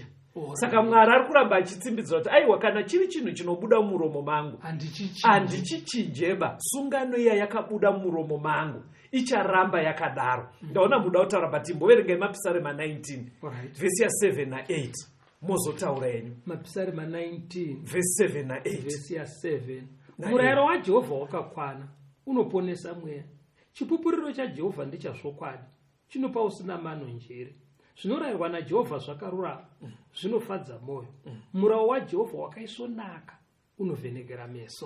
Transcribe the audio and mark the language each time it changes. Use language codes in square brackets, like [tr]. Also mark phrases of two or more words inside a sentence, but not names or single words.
[sn] Saka Mwari ari kuramba achitsimbidzira kuti aiwa, kana chiri chinhu chinobuda mumuromo mangu handichichinjeba. Sungano iya yakabuda mumuromo mangu icharamba yakadaro. Ndaona muda kutaura bati mboverengai mapisarema 19 verse ya 7 na 8 mozotaura yenyu. Mapisarema 19 verse 7 na 8 verse ya 7. Murayiro waJehovha wakakwana, unoponesa mweya. Chipupuriro chaJehovha ndichazvokwadi, chinopa usina mano njere. Zvinorayirwa naJehovha zvakarurama, zvinofadza moyo. Murayiro waJehovha wakaisvonaka, unovhenekera meso.